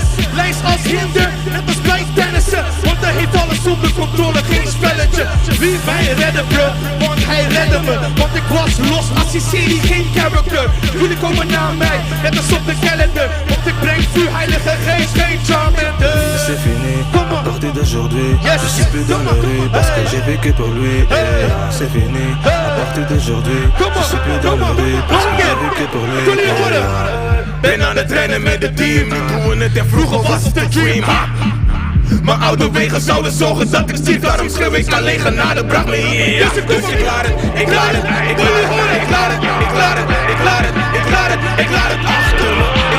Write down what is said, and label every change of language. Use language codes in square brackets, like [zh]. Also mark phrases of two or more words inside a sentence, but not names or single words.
[nl] Lijst als hinder, net als bij tennissen. Want hij heeft alles onder controle, geen spelletje. Wie mij redden bro, want hij redde me. Want ik was los als die serie, geen character. Jullie komen naar mij, net als op de calendar. Want ik breng vuur, heilige geest, geen Charmander. [fr] C'est fini, à partir d'aujourd'hui, je suis plus dans la rue parce que j'ai vécu pour lui. C'est fini, à partir d'aujourd'hui, je suis plus dans la rue parce que j'ai vécu pour lui. [nl] Ben aan het rennen met het team, nu doen we het en vroeger was het een dream. Mijn oude wegen zouden zorgen dat ik zie, daarom schreeuw ik alleen genade, bracht me hier, ja. Dus ik laat het achter me.